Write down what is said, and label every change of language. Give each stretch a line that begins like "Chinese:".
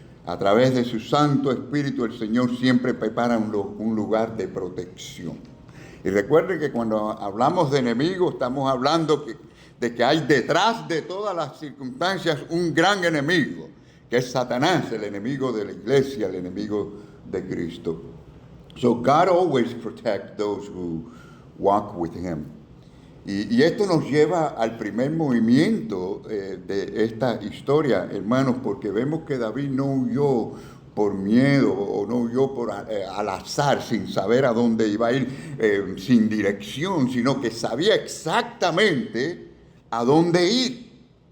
Spanish: A través de su Santo Espíritu, el Señor siempre prepara un lugar de protección. Y recuerden que cuando hablamos de enemigos, estamos hablando de que hay detrás de todas las circunstancias un gran enemigo, que es Satanás, el enemigo de la iglesia, el enemigo de Cristo.
English: So God always protects those who walk with Him.
Spanish: Y esto nos lleva al primer movimiento de esta historia, hermanos, porque vemos que David no huyó por miedo o no huyó al azar, sin saber a dónde iba a ir, sin dirección, sino que sabía exactamente a dónde ir.